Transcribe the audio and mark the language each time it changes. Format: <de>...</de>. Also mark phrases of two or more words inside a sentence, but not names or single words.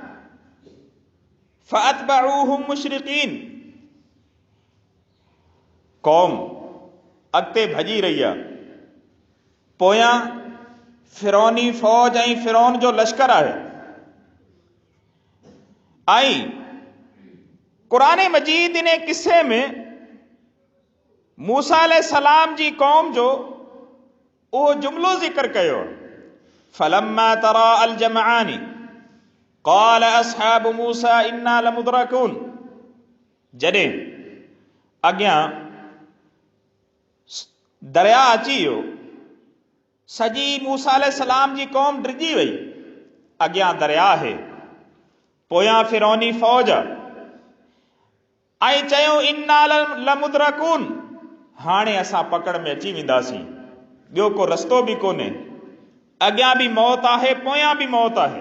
<ar>فأتبعوهم مشرقين,</ar> <sd>क़ौम अॻिते भॼी रही आहे, पोयां फ़िरौनी फ़ौज ऐं फ़िरौन जो लश्कर आहे। ऐं क़ुरान मजीद इन किस्से में मूसा अलैहिस्सलाम जी क़ौम जो उहो जुमिलो ज़िक्र कयो,</sd> <ar>فلما تراءى الجمعان قال أصحاب موسى إنا لمدركون.</ar> <sd>जॾहिं अॻियां दरिया अची वियो, सॼी मूसा अलैहिस्सलाम जी क़ौम डिॼी वई, अॻियां दरिया आहे, पोयां फ़िरौनी फ़ौज, ऐं चयो</sd> <ar>إنا لمدركون,</ar> <sd>हाणे असां पकड़ में अची वेंदासीं, ॿियो को रस्तो बि कोन्हे, अॻियां बि मौत आहे, पोयां बि मौत आहे।</sd>